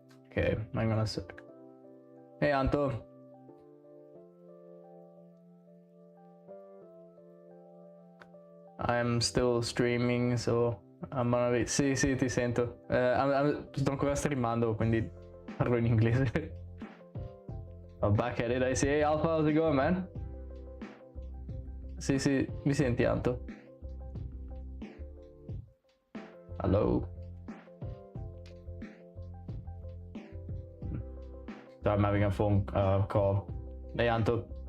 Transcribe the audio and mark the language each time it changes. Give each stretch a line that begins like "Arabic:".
English: Okay, hang on a sec. Hey, Anto. I'm still streaming, so I'm gonna be...
Italian: Sì, ti sento. Sto ancora streamando, quindi parlo in inglese.
English: I'm back at it, I say. Hey, Alpha, how's it going, man?
Italian: Sì, mi senti, Anto?
English: Hello? So I'm having a phone call. Hey, Anto.